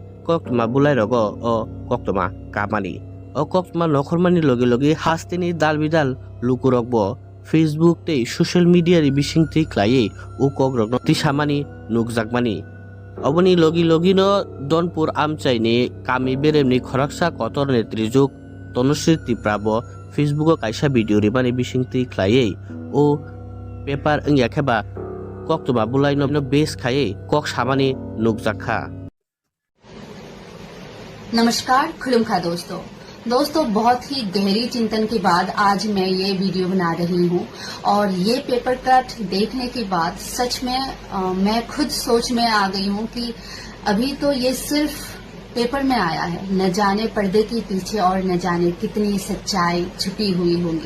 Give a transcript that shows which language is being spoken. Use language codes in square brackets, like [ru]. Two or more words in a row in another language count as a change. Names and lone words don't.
[trp] koktma bulai rogo o koktma kamani o koktma nokhormani loge hastini dalbidal lukurokbo Facebook tei [en] social media [trp] ri bisingtei khlaiye o kokrokno tisamani nukjakmani oboni logi no donpur amchaini kami beremni khoraksa kotor netrijuk Tanushree Triprabo Facebook kaisa video ribani bisingtei khlaiye o paper angyakheba koktoma bulai no base khaye kok samani nukjakha। [hi] नमस्कार खुलुमखा दोस्तों बहुत ही गहरी चिंतन के बाद आज मैं ये वीडियो बना रही हूँ और ये पेपर कट देखने के बाद सच में मैं खुद सोच में आ गई हूँ कि अभी तो ये सिर्फ पेपर में आया है, न जाने पर्दे के पीछे और न जाने कितनी सच्चाई छुपी हुई होंगी।